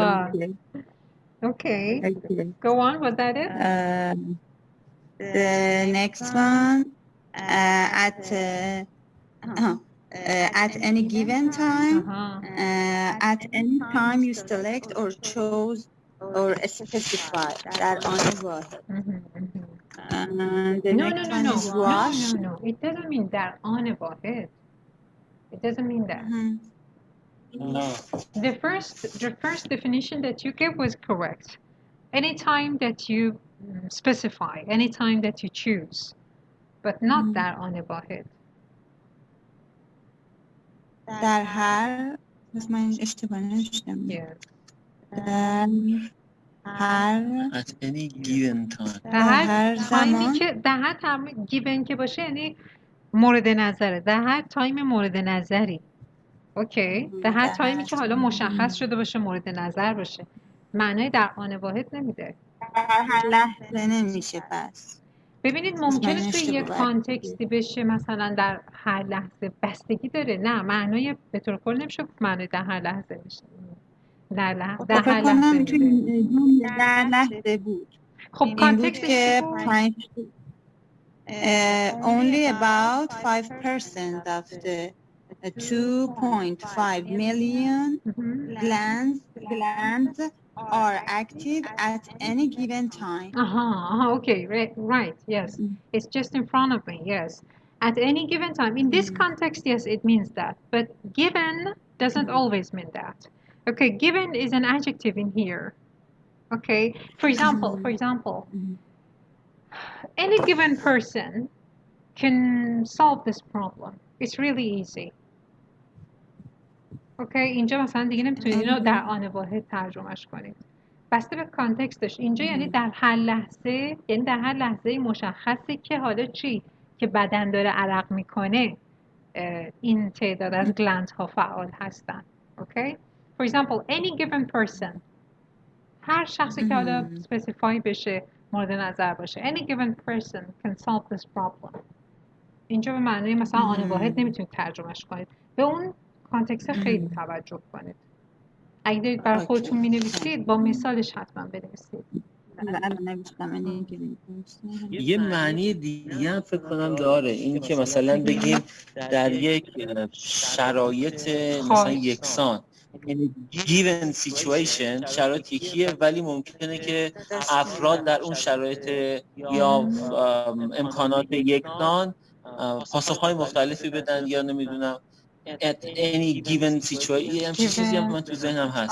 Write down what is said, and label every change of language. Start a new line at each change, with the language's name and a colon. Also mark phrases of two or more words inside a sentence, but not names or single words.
English: Okay. Go on. Was that it? The next one at any given time. At any time you select or choose or specify.
Persian: در آن واحد.
English: The next one is wash. No. It doesn't mean
Persian: در آن واحد.
English: It doesn't mean that. No. The first definition that you gave was correct. Anytime that you specify, anytime that you choose, but not
Persian: در آن واحد. در هر من اشتباه نوشتم. در هر
English: At any given time.
Persian: در هر تایمی که در هر تایم given که باشه یعنی مورد نظره. در هر تایم مورد نظری. اوکی. در هر تایمی که حالا مشخص شده باشه مورد نظر باشه. معنای در آن واحد نمیده. در هر لحظه نمیشه پس. ببینید ممکنه توی یک کانتکستی بشه مثلا در هر لحظه بستگی داره. نه معنای به طور کل نمیشه معنای در هر لحظه میشه. در هر لحظه میده. در لحظه بود. خب کانتکست
English: که only about 5% of the 2.5 million glands are active at any given time. Okay, right, yes. It's just in front of me, yes. At any given time. In this context, yes, it means that. But given doesn't always mean that. Okay, given is an adjective in here. Okay, for example, any given person can solve this problem. It's really easy.
Persian: اوکی اینجا مثلا دیگه نمیتونید اینو در آن واحد ترجمهش کنید بسته به کانتکستش اینجا یعنی در هر لحظه یعنی در هر لحظه مشخصه که حالا چی که بدن داره عرق میکنه این تعداد از گلند ها فعال هستن اوکی
English: for example any given person
Persian: هر شخصی که حالا specify بشه مورد نظر باشه
English: any given person can solve this problem
Persian: اینجا به معنی مثلا آن واحد نمیتونید ترجمهش کنید به اون کانتکست خیلی توجه کنید اگه دارید برای خودتون می‌نویسید با مثالش حتما بنویسید یه معنی دیگه هم فکر کنم داره این که مثلا بگیم در یک شرایط مثلا یکسان
English: given situation
Persian: شرایط یکیه ولی ممکنه که افراد در اون شرایط یا امکانات یکسان پاسخ‌های مختلفی بدن یا نمیدونم
English: at any given situation
Persian: همچین چیزی هم من تو ذهنم هست